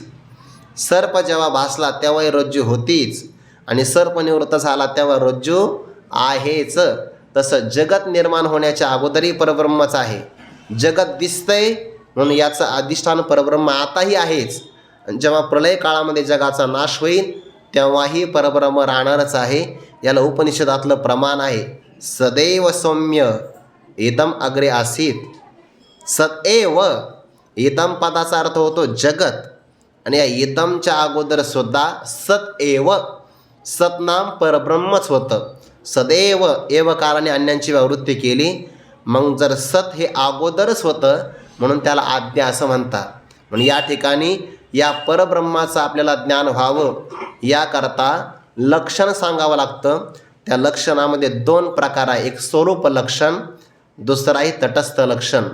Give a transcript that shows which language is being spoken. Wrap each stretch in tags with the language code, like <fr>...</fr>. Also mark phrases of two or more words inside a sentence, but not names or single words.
<mr>सर्प जेव्हा भासला तेव्हाही रज्जू होतीच, आणि सर्प निवृत्त झाला तेव्हा रज्जू आहेच. तसं जगत निर्माण होण्याच्या अगोदरही परब्रह्मच आहे. जगत दिसतंय म्हणून याचं अधिष्ठान परब्रह्म आताही आहेच. जेव्हा प्रलय काळामध्ये जगाचा नाश होईल तेव्हाही परब्रह्म राहणारच आहे. याला उपनिषदातलं प्रमाण आहे,</mr> <sa>सदैव सौम्य इदम अग्रे आसीत. सदैव इदम</sa> <mr>पदाचा अर्थ होतो जगत, आणि या इदमच्या अगोदर सुद्धा सदैव, सतनाम परब्रह्मच होतं.</mr> <sa>सदैव एव</sa> <mr>काराने अन्यांची व्यावृत्ती केली. मग जर सत हे अगोदरच होतं म्हणून त्याला आद्या असं म्हणतात. म्हणून या ठिकाणी या परब्रह्माचं आपल्याला ज्ञान व्हावं याकरता लक्षण सांगावं लागतं. त्या लक्षणामध्ये 2 प्रकार आहे, एक स्वरूप लक्षण दुसरं आहे तटस्थ लक्षण.</mr>